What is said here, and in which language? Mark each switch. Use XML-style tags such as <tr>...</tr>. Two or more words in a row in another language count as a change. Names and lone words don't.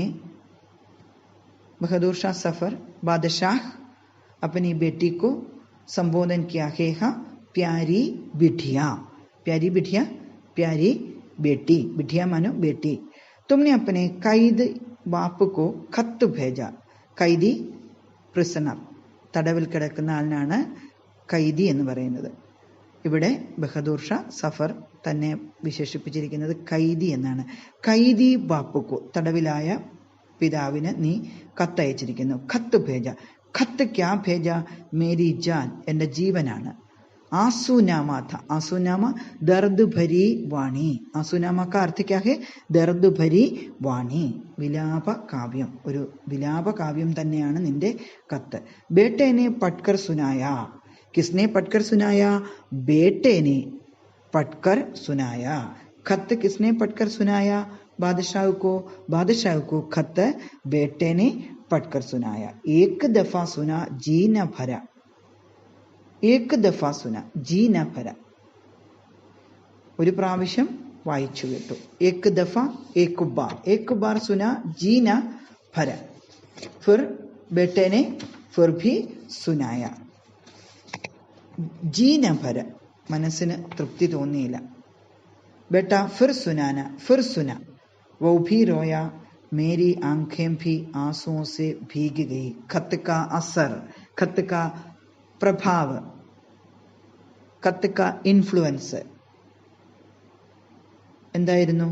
<hi>बहादुर शाह सफर बादशाह अपनी बेटी को संबोधन किया है. प्यारी बिटिया. प्यारी बिटिया, प्यारी बेटी. बिटिया मानो बेटी. तुमने अपने कैद बाप को खत भेजा.</hi> <ml>കൈദി പ്രിസണർ, തടവിൽ കിടക്കുന്ന ആളിനാണ് കൈദി എന്ന് പറയുന്നത്. ഇവിടെ ബഹദൂർ ഷാ സഫർ തന്നെ വിശേഷിപ്പിച്ചിരിക്കുന്നത് കൈദി എന്നാണ്.</ml> <hi>क़ैदी बाप को,</hi> <ml>തടവിലായ പിതാവിന് നീ കത്തയച്ചിരിക്കുന്നു.</ml> <hi>ख़त भेजा. ख़त क्या भेजा? मेरी जान,</hi> <ml>എൻ്റെ ജീവനാണ്.</ml> <hi>आंसूनामा था. आंसूनामा दर्द भरी वाणी. आंसूनामा का अर्थ क्या है? दर्द भरी वाणी,</hi> <ml>വിലാപ കാവ്യം. ഒരു വിലാപ കാവ്യം തന്നെയാണ് നിന്റെ കത്ത്.</ml> <hi>बेटे ने पढ़कर सुनाया. किसने पढ़कर सुनाया? बेटे ने पढ़कर सुनाया. खत किसने पढ़कर सुनाया? बादशाह को खत बेटे ने पढ़कर सुनाया. एक दफा सुना, जी न भरा. एक दफा सुना, जी न भरा.</hi> <ml>ഒരു പ്രാവശ്യം വായിച്ചു കേട്ടു.</ml> <hi>एक दफा, एक बार सुना, जी न भरा. फिर बेटे ने फिर भी सुनाया. जी न भरा,</hi> <ml>മനസ്സിന് തൃപ്തി തോന്നിയില്ല.</ml> <hi>बेटा फिर सुनाना. फिर सुना, वो भी रोया. मेरी आंखें भी आंसुओं से भीग गई. खत का असर, खत का प्रभाव, खत का इन्फ्लुएंस എന്തായിരുന്നു?</hi>